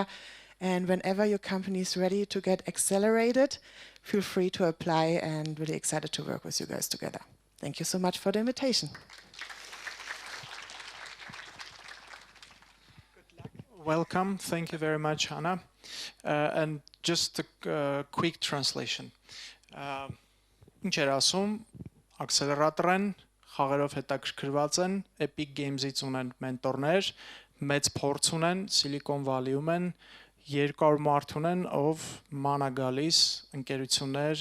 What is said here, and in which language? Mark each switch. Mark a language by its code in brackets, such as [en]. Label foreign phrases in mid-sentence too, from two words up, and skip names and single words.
[en] And whenever your company is ready to get accelerated, feel free to apply, and really excited to work with you guys together. Thank you so much for the invitation. Welcome. Thank you very much, Hannah. And just a quick translation. [hy] Ինչ էր ասում, ակսելերատոր են, խաղերով հետաքրքրված են, Epic Games-ից ունեն մենտորներ, մեծ փորձ ունեն, Silicon Valley-ում են, 200 մարդ ունեն, ով մանա գալիս ընկերություններ